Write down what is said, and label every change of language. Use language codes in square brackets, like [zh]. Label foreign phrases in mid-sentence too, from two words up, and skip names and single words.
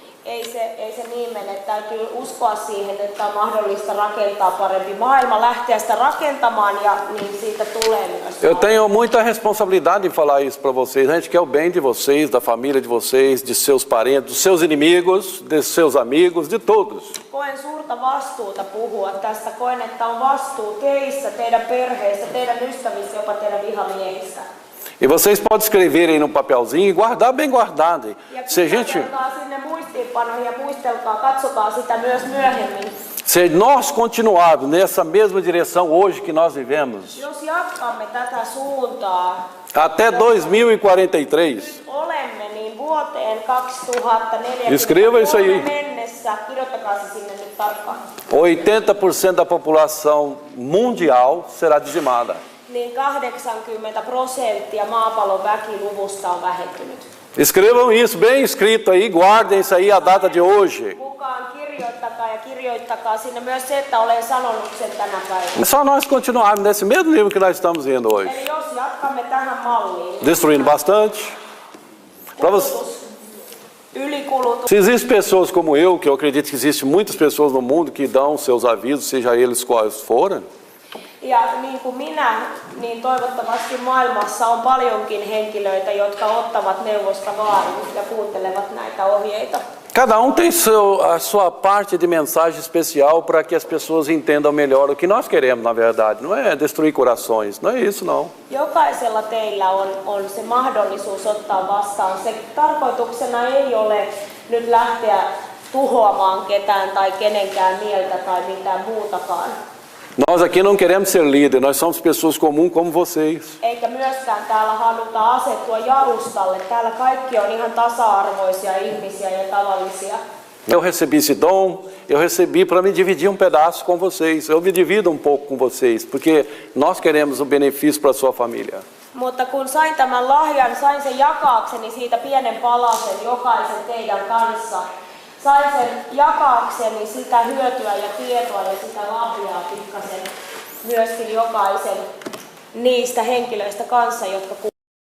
[fi] Ei se niin mene, täytyy uskoa siihen, että on mahdollista rakentaa parempi maailma, lähteä sitä rakentamaan ja niin siitä tulee myös. [pt] Eu tenho muita responsabilidade em falar isso para vocês, a gente quer o bem de vocês, da família de vocês, de seus parentes, dos seus inimigos, de seus amigos, de todos. [fi] Koen suurta vastuuta puhua tästä, koen, että on vastuu teistä, teidän perheistä, teidän ystävistä, jopa teidän vihamiehistä. [pt] E vocês podem escrever aí no papelzinho e guardar bem guardado. Se a gente, [fi] sinne muistiinpanoihin ja muistelkaa, katsokaa sitä myös myöhemmin. [pt] se nós continuarmos nessa mesma direção hoje que nós vivemos, [fi] Jos jatkamme tätä suuntaa [pt] até 2043, [fi] olemme, niin vuoteen 2040 [pt] Escreva isso aí. [fi] mennessä, kirjoittakaa se sinne nyt tarkkaan, [pt] 80% da população mundial será dizimada. [fi] niin 80% maapallon väkiluvusta on vähentynyt. [pt] Escrevam isso bem escrito aí, guardem isso aí, a data de hoje. [fi] Mukaan kirjoittakaa sinne myös se, että olen sanonut sen tänä päivänä. [pt] É só nós continuarmos nesse mesmo nível que nós estamos indo hoje. [fi] Eli jos jatkamme tähän malliin, [pt] Destruindo bastante. Pra você, [fi] ylikulutus, [pt] se existem pessoas como eu, que eu acredito que existem muitas pessoas no mundo que dão seus avisos, seja eles quais forem, [fi] ja niin kuin minä, niin toivottavasti maailmassa on paljonkin henkilöitä, jotka ottavat neuvosta vaarin ja kuuntelevat näitä ohjeita. [pt] cada tem a sua parte de mensagem especial para que as pessoas entendam melhor o que nós queremos, na verdade. Não é destruir corações, não é isso não. [fi] Jokaisella teillä on se mahdollisuus ottaa vastaan. Se tarkoituksena ei ole nyt lähteä tuhoamaan ketään tai kenenkään mieltä tai mitään muutakaan. [pt] Nós aqui não queremos ser líderes, nós somos pessoas comuns como vocês. [fi] Eikä myöskään täällä haluta asettua jalustalle. Täällä kaikki on ihan tasa-arvoisia ihmisiä ja tavallisia. [pt] Eu recebi esse dom, eu recebi para me dividir pedaço com vocês. Eu me divido pouco com vocês, porque nós queremos benefício para a sua família. [fi] Mutta kun sain tämän lahjan, sain sen jakaakseni siitä pienen palasen jokaisen teidän kanssa. Sain sen jakaakseni sitä hyötyä ja tietoa ja sitä lahjaa pikkasen myöskin jokaisen niistä henkilöistä kanssa, jotka